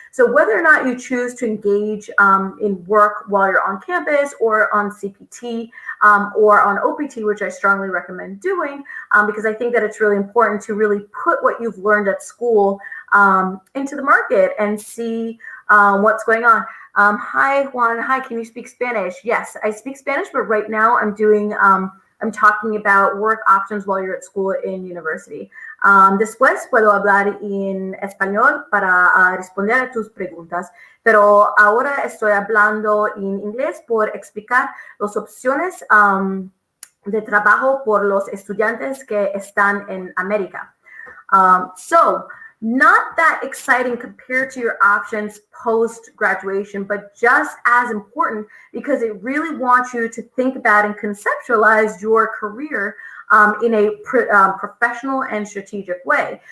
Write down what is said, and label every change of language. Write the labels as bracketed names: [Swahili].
[English] So whether or not you choose to engage in work while you're on campus or on CPT or on OPT, which I strongly recommend doing, because I think that it's really important to really put what you've learned at school into the market and see what's going on. Hi, Juan. Hi, can you speak Spanish? Yes, I speak Spanish, but right now I'm doing I'm talking about work options while you're at school in university. [Spanish] Después puedo hablar en español para responder a tus preguntas, pero ahora estoy hablando en inglés por explicar las opciones de trabajo por los estudiantes que están en América. [English] So, not that exciting compared to your options post-graduation, but just as important because it really wants you to think about and conceptualize your career in a professional and strategic way.